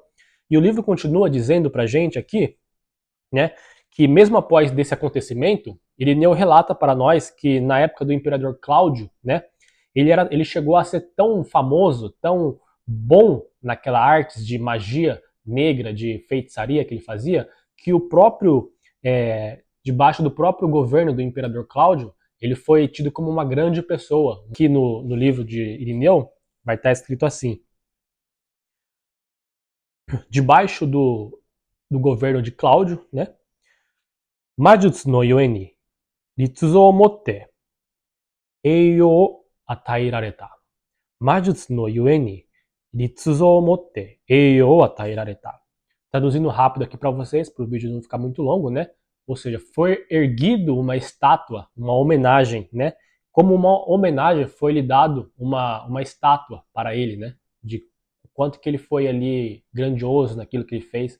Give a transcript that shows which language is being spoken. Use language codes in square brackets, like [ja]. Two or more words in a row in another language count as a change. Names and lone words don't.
[pt] E o livro continua dizendo pra gente aqui, né, que mesmo após desse acontecimento, Irineu relata para nós que na época do imperador Cláudio, né, ele chegou a ser tão famoso, tão bom naquela arte de magia negra, de feitiçaria que ele fazia, que o próprio, debaixo do próprio governo do imperador Cláudio, ele foi tido como uma grande pessoa. Aqui no livro de Irineu vai estar escrito assim: debaixo do governo de Cláudio, né, [ja] 魔術 の ゆえに 律 を もって 栄誉 を 与えられた. 魔術 の ゆえに 律 を もって 栄誉 を 与えられた. [pt] Traduzindo rápido aqui para vocês, para o vídeo não ficar muito longo, né? Ou seja, foi erguido uma estátua, uma homenagem, né? Como uma homenagem foi lhe dado uma estátua para ele, né? De quanto que ele foi ali grandioso naquilo que ele fez.